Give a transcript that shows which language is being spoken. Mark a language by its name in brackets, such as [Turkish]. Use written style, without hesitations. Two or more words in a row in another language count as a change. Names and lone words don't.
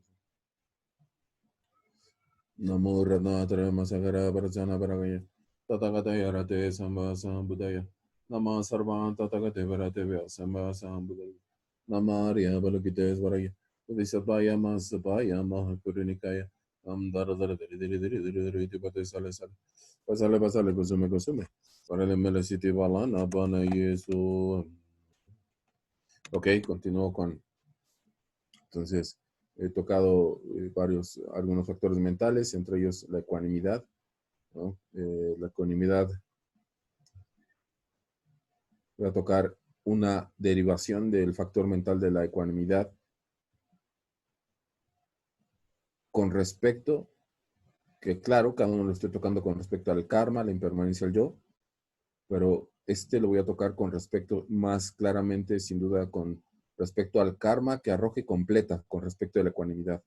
[Sanskrit] Namo Radnatra Masagara Barajana Baragaya Tatagata Yarate Samba Sambudaya Nama Sarvan Tatagate Varatevya Samba Sambudaya Namaria Balugites Baraya Budhisabaya Masabaya Mahakurunikaya Dara Dara Diri Diri Diri Diri Diri Iti Vade Sale Sale Pasale Pasale Kusume Kusume Barale Mele Siti Valana Bana Yesu. [Spanish] Ok, continúo con. Entonces, he tocado algunos factores mentales, entre ellos la ecuanimidad, ¿no? La ecuanimidad, voy a tocar una derivación del factor mental de la ecuanimidad con respecto, que claro, cada uno lo estoy tocando con respecto al karma, la impermanencia del yo, pero lo voy a tocar con respecto más claramente, sin duda, con respecto al karma que arroja y completa con respecto a la ecuanimidad.